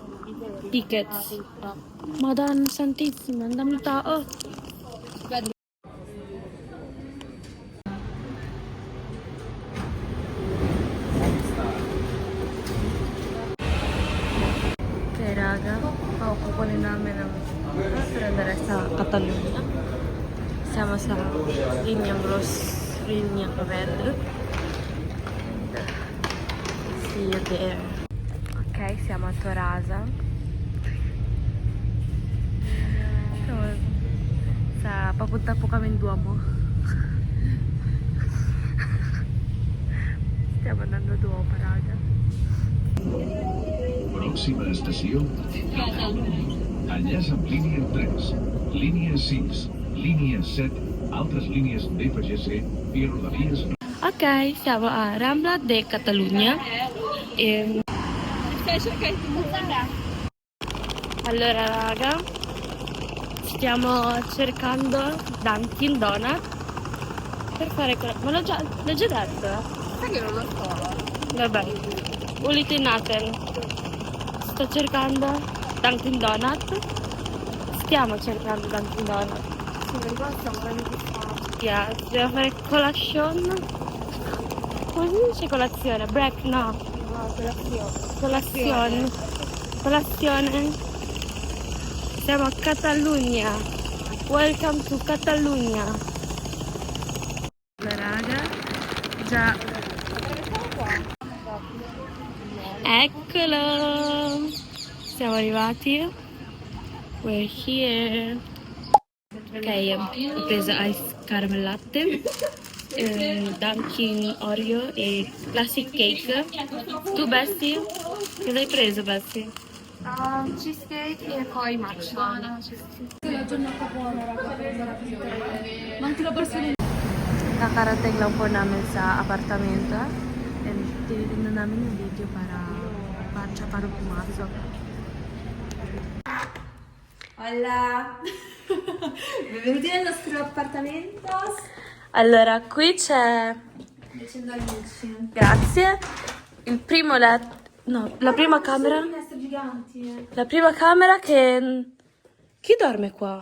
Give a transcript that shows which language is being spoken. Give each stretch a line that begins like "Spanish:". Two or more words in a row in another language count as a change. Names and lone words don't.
Italian: Madonna santissima, andamita. Oh. Ok raga,
Filipino: ako kukunin namin ang para sa Catalunya.
Italian: Siamo sa Linyang Red.
English: See you there.
Italian: Ok, siamo a Torasa.
Filipino: So, papunta po kami Duomo.
Italian: Stiamo andando a Duomo, raga.
Catalan: Próxima estació, enllaç amb línia 3, línia 6, línia 7, altres línies d'FGC i rodalies.
Italian: Ok, siamo a Rambla de Catalunya. Allora raga, stiamo cercando Dunkin' Donut per fare ma l'ho già detto. Sai che non lo so. Vabbè, ulitinaten. Sto cercando Dunkin' Donut. Stiamo cercando Dunkin' Donut. Yeah, devo fare colazione. Come si dice colazione? Break? No. Colazione. Siamo a Catalunya.
English: Welcome to Catalunya.
Italian: La raga. Già. Eccolo. Siamo arrivati.
English: We're here.
Italian: Ok, ho preso
English: ice caramel latte,
Italian: Dunkin' Oreo e
English: classic cake.
Italian: Tu Bessie? Cosa hai preso Bessie? Cheesecake e poi matcha.
Filipino: Kakarating lang po namin sa apartamento and tinitingnan namin yung video para pumasok.
Italian: Hola! Benvenuti nel nostro appartamento. Allora, qui c'è... Accendo la luce. Grazie. Il primo letto... No, la prima camera... Finestre giganti. La prima camera che... Chi dorme qua?